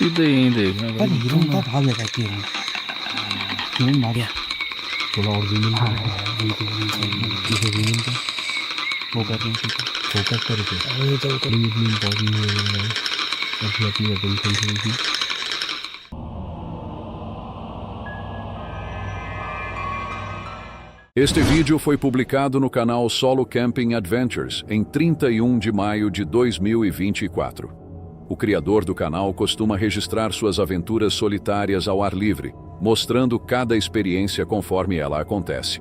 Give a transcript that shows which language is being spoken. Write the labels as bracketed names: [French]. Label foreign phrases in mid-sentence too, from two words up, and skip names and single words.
[Hindi] सीधे यहीं देखना भाई। भाग जाएगा क्यों मार दिया थोड़ा और जमीन का वो कर रहे हैं फोकस करके अरे तो इतनी इम्पोर्टेंट नहीं है अपनी अटेंशन थी। [Portuguese] Este vídeo foi publicado no canal Solo Camping Adventures em 31 de maio de 2024. O criador do canal costuma registrar suas aventuras solitárias ao ar livre, mostrando cada experiência conforme ela acontece.